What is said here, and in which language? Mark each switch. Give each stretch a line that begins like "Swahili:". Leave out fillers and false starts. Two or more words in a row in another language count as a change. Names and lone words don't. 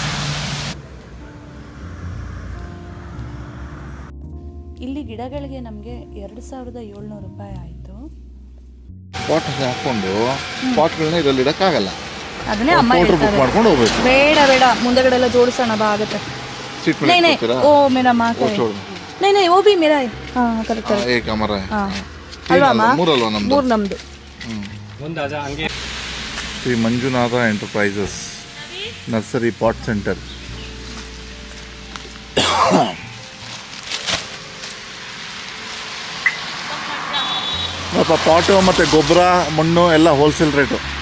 Kannada: ಇಲ್ಲಿ ಗಿಡಗಳಿಗೆ ನಮಗೆ 2700 ರೂಪಾಯಿ ಆಯಿತು. ಪಾಟ್ ಹಾಕೊಂಡು ಪಾಟ್ಗಳನ್ನ ಇದರಲ್ಲಿ ಇಡಕ್ಕಾಗಲ್ಲ, ಅದನ್ನೇ ಅಮ್ಮ ಬುಕ್ ಹೇಳ್ತಾರೆ, ಮಾಡ್ಕೊಂಡು ಹೋಗ್ಬೇಕು. ಬೇಡ ಮುಂದೆಗಡೆ ಎಲ್ಲ ಜೋಡಿಸೋಣ ಬಾ ಆಗುತ್ತೆ.
Hindi: सीट में नहीं लेके ओ मेरा माँ का है. नहीं वो भी मेरा है. हाँ करेक्ट एक हमारा है.
Kannada: हाँ ಅಲ್ವಾ ಅಮ್ಮ? ಮೂರಲ್ವಾ ನಮ್ದು? 3 ನಮ್ಮದು. ಶ್ರೀ ಮಂಜುನಾಥ ಎಂಟರ್ಪ್ರೈಸಸ್ ನರ್ಸರಿ ಪಾಟ್ ಸೆಂಟರ್. ಪಾಟು ಮತ್ತು ಗೊಬ್ಬರ ಮಣ್ಣು ಎಲ್ಲ
English: wholesale rate.